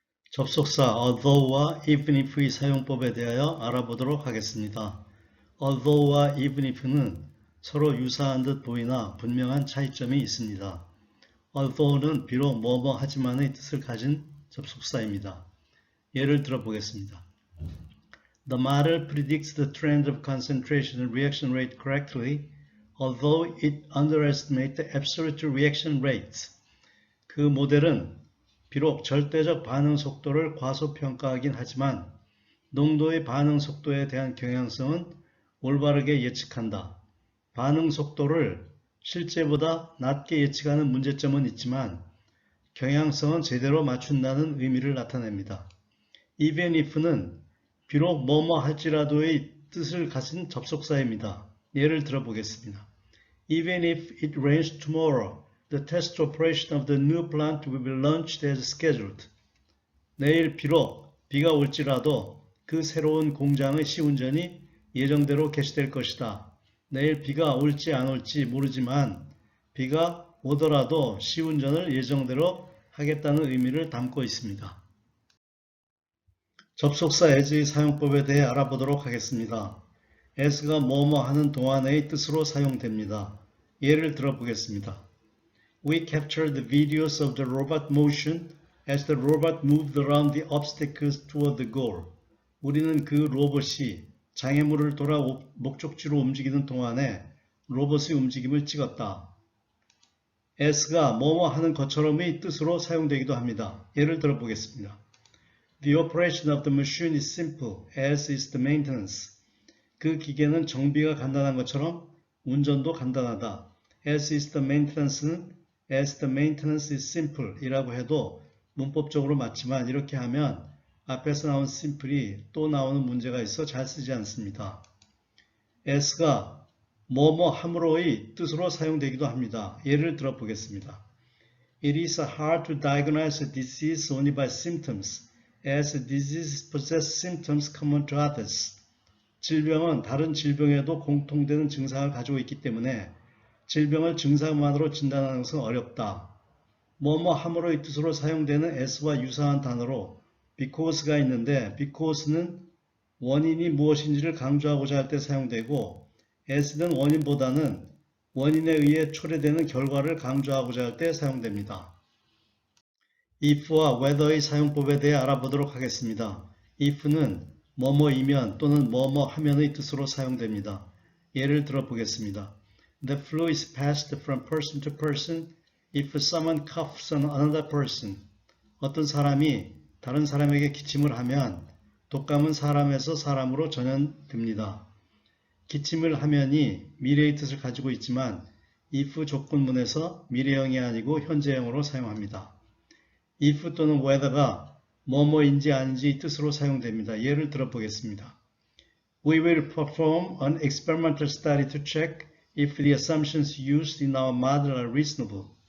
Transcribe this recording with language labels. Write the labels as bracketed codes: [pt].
[ko] 접속사 although와 even if의 사용법에 대하여 알아보도록 하겠습니다. although와 even if는 서로 유사한 듯 보이나 분명한 차이점이 있습니다. although는 비록 뭐뭐 하지만의 뜻을 가진 접속사입니다. 예를 들어 보겠습니다. [en] The model predicts the trend of concentration and reaction rate correctly, although it underestimates the absolute reaction rates. [ko] 그 모델은 비록 절대적 반응 속도를 과소평가하긴 하지만 농도의 반응 속도에 대한 경향성은 올바르게 예측한다. 반응 속도를 실제보다 낮게 예측하는 문제점은 있지만 경향성은 제대로 맞춘다는 의미를 나타냅니다. even if는 비록 뭐뭐 할지라도의 뜻을 가진 접속사입니다. 예를 들어 보겠습니다. [en] Even if it rains tomorrow, the test operation of the new plant will be launched as scheduled. [ko] 내일 비록 비가 올지라도 그 새로운 공장의 시운전이 예정대로 개시될 것이다. 내일 비가 올지 안 올지 모르지만 비가 오더라도 시운전을 예정대로 하겠다는 의미를 담고 있습니다. 접속사 as의 사용법에 대해 알아보도록 하겠습니다. as가 뭐뭐 하는 동안의 뜻으로 사용됩니다. 예를 들어 보겠습니다. [en] We captured the videos of the robot motion as the robot moved around the obstacles toward the goal. [ko] 우리는 그 로봇이 장애물을 돌아 목적지로 움직이는 동안에 로봇의 움직임을 찍었다. as가 뭐뭐 하는 것처럼의 뜻으로 사용되기도 합니다. 예를 들어 보겠습니다. [en] The operation of the machine is simple, as is the maintenance. [ko] 그 기계는 정비가 간단한 것처럼 운전도 간단하다. [en] As is the maintenance [ko] 는 [en] as the maintenance is simple [ko] 이라고 해도 문법적으로 맞지만 이렇게 하면 앞에서 나온 simple이 또 나오는 문제가 있어 잘 쓰지 않습니다. as가 뭐뭐 함으로의 뜻으로 사용되기도 합니다. 예를 들어 보겠습니다. [en] It is hard to diagnose a disease only by symptoms, as diseases possess symptoms common to others. [ko] 질병은 다른 질병에도 공통되는 증상을 가지고 있기 때문에 질병을 증상만으로 진단하는 것은 어렵다. 뭐뭐 함으로의 뜻으로 사용되는 as와 유사한 단어로 because가 있는데 because는 원인이 무엇인지를 강조하고자 할 때 사용되고 as는 원인보다는 원인에 의해 초래되는 결과를 강조하고자 할 때 사용됩니다. if와 whether의 사용법에 대해 알아보도록 하겠습니다. if는 뭐뭐이면 또는 뭐뭐 하면의 뜻으로 사용됩니다. 예를 들어 보겠습니다. [en] The flu is passed from person to person if someone coughs on another person. [ko] 어떤 사람이 다른 사람에게 기침을 하면 독감은 사람에서 사람으로 전염됩니다. 기침을 하면이 미래의 뜻을 가지고 있지만 if 조건문에서 미래형이 아니고 현재형으로 사용합니다. if 또는 whether가 뭐뭐인지 아닌지 뜻으로 사용됩니다. 예를 들어 보겠습니다. [en] We will perform an experimental study to check if the assumptions used in our model are reasonable.